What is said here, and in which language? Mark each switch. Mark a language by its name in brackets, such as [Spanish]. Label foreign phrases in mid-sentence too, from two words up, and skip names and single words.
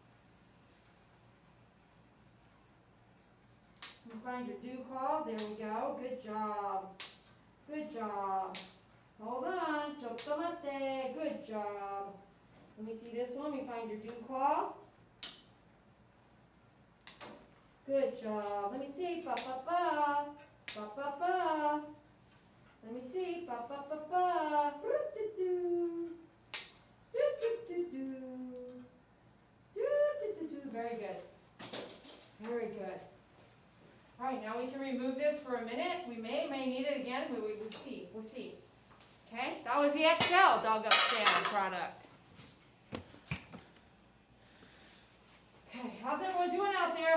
[English] You find your dew claw. There we go. Good job. Hold on. [Japanese] Chottomate. [English] Good job. Let me see this one. We find your dew claw. Good job. Let me see. Pa pa pa. Pa pa pa. Let me see. Pa pa pa pa. Do do do. Do do do do. Do do do do. Very good. All right, now we can remove this for a minute. We may need it again. We'll see. Okay, that was the XL Dog Up Stand product. Okay, how's everyone doing out there?